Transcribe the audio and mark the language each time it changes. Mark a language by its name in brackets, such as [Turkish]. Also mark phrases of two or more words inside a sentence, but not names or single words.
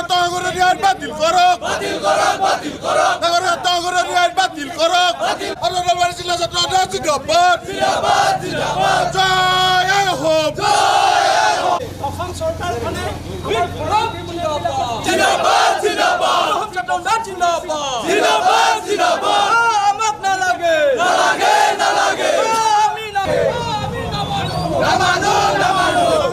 [Assamese] তগরের ন্যায় বাতিল করক তগরের ন্যায় বাতিল করক আর নলবাড়ি জেলা ছাত্র জিন্দাবাদ জয় হোক অসম চৰকাৰখনে জিন্দাবাদ জিন্দাবাদ জিন্দাবাদ জিন্দাবাদ আমাক নালাগে নালাগে নালাগে আমি নামানো নামানো